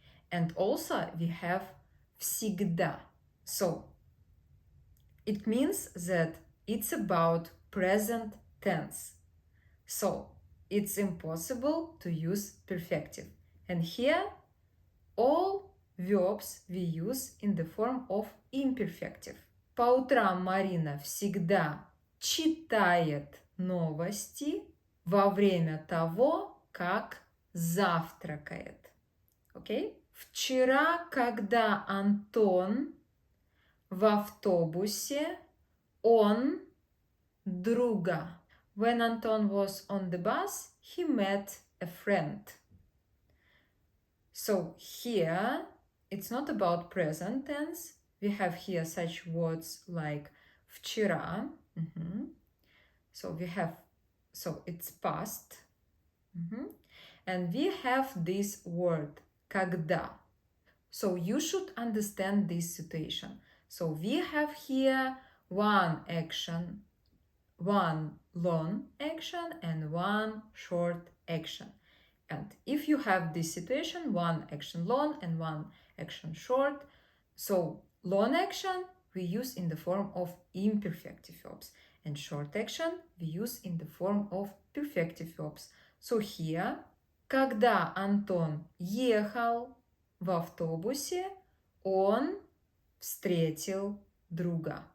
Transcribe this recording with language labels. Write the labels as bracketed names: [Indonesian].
[English] And also we have всегда. So it means that it's about present tense. So it's impossible to use perfective. And here all verbs we use in the form of imperfective. [Russian] По утрам Марина всегда читает новости во время того, как завтракает. Окей? Вчера, когда Антон в автобусе, он друга. [English] When Anton was on the bus, he met a friend. So here, it's not about present tense. We have here such words like вчера. So it's past. And we have this word когда. So you should understand this situation. So we have here one action, one long action and one short action. And if you have this situation, one action long and one action short, so long action we use in the form of imperfective verbs and short action we use in the form of perfective verbs. So here, [Russian] когда Антон ехал в автобусе, он встретил друга.